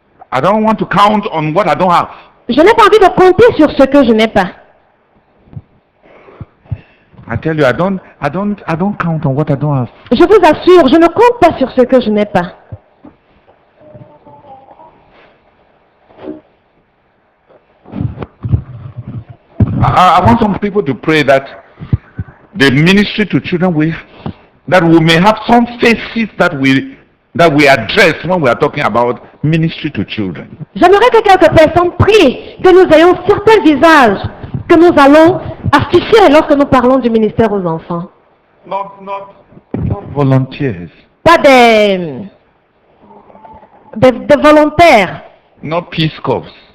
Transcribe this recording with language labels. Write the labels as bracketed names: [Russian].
[English] I don't want to count on what I don't have. [French] Je n'ai pas envie de compter sur ce que je n'ai pas. [English] I tell you, I don't count on what I don't have. [French] Je vous assure, je ne compte pas sur ce que je n'ai pas. [English] I want some people to pray that the ministry to children that we may have some faces that we address when we are talking about ministry to children. [French] J'aimerais que quelques personnes prient, que nous ayons certains visages que nous allons afficher lorsque nous parlons du ministère aux enfants. [English] Not volunteers. [French] Pas des volontaires. [English] Not Peace Corps.